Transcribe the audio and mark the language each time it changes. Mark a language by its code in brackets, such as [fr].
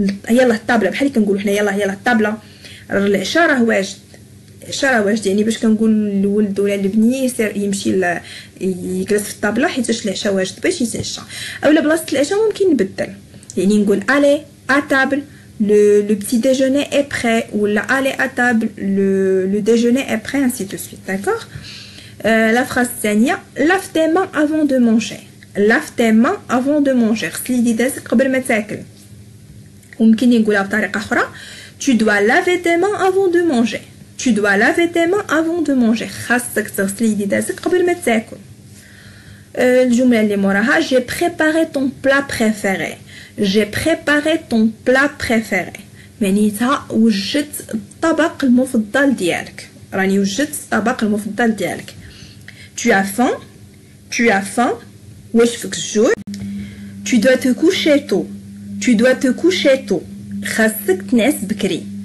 [ar] يلا الطابله بحال اللي كنقولوا حنا يلا الطابله العشاء راه واجد. العشاء راه واجد يعني باش كنقول للولد ولا البنيه يسير يمشي يجلس في الطابله حيت العشاء واجد باش يتعشى. اولا بلاصه العشاء ممكن نبدل يعني نقول الي ا تابل [fr] le petit déjeuner est prêt ou aller à table le déjeuner est prêt ainsi de suite d'accord. La phrase [ar] الثانيه [fr] lave tes mains avant de manger. lave tes mains avant de manger [ar] غسل يديك قبل ما تاكل. وممكن نقولها بطريقه اخرى [fr] tu dois laver tes mains avant de manger. tu dois laver tes mains avant de manger [ar] خاصك تغسل يديك قبل ما تاكل. الجمله اللي موراها [fr] j'ai préparé ton plat préféré. j'ai préparé ton plat préféré [ar] معناتها وجدت الطبق المفضل ديالك. راني وجدت الطبق المفضل ديالك. [fr] tu as faim [ar] واش فيك الجوع. [fr] tu dois te coucher tôt [ar] خاصك تنعس بكري.